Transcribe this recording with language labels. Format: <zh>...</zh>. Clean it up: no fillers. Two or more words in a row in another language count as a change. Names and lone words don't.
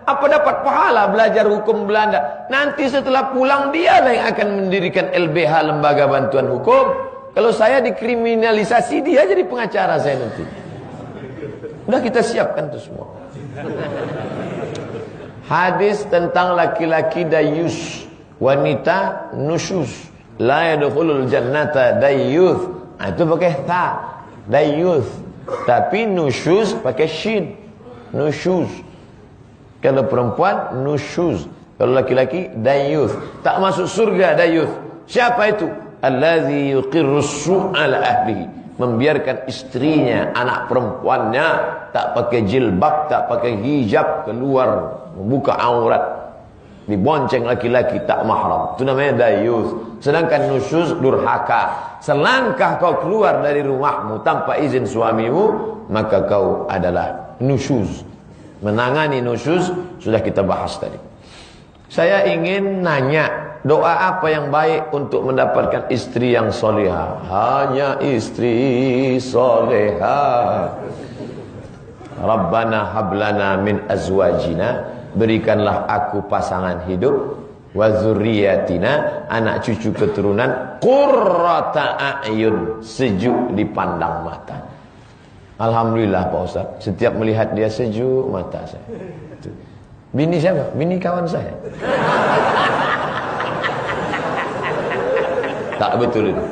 <id>Apa dapat pahala belajar hukum Belanda? Nanti setelah pulang dia lah yang akan mendirikan LBH, Lembaga Bantuan Hukum. Kalau saya dikriminalisasi, dia jadi pengacara saya nanti. Udah kita siapkan itu semua. Hadis tentang laki-laki dayus, wanita nusyus.</id> <ar>لا يدخل الجنة ديوث.</ar> <id>Itu pakai ta,</id> <ar>dayyuth.</ar> <id>Tapi nusyus pakai shin. Nusyus. Kalau perempuan nusyuz, kalau laki-laki dayyuth. Tak masuk surga dayyuth. Siapa itu?</id> <ar>الذي يقر السوء على أهله,</ar> <id>membiarkan istrinya, anak perempuannya tak pakai jilbab, tak pakai hijab, keluar membuka aurat, dibonceng laki-laki tak mahram. Itu namanya dayyuth. Sedangkan nusyuz durhaka. Selangkah kau keluar dari rumahmu tanpa izin suamimu, maka kau adalah nusyuz. Menangani nusyuz sudah kita bahas tadi. Saya ingin nanya, doa apa yang baik untuk mendapatkan istri yang solehah? Hanya istri solehah.</id> <ar>ربنا هب لنا من أزواجنا,</ar> <id>berikanlah aku pasangan hidup,</id> <ar>وذرياتنا,</ar> <id>anak cucu keturunan,</id> <ar>قرة أعين,</ar> <id>sejuk dipandang mata. Alhamdulillah Pak Ustaz, setiap melihat dia sejuk mata saya. Bini siapa? Bini kawan saya. Tak betul itu.</id>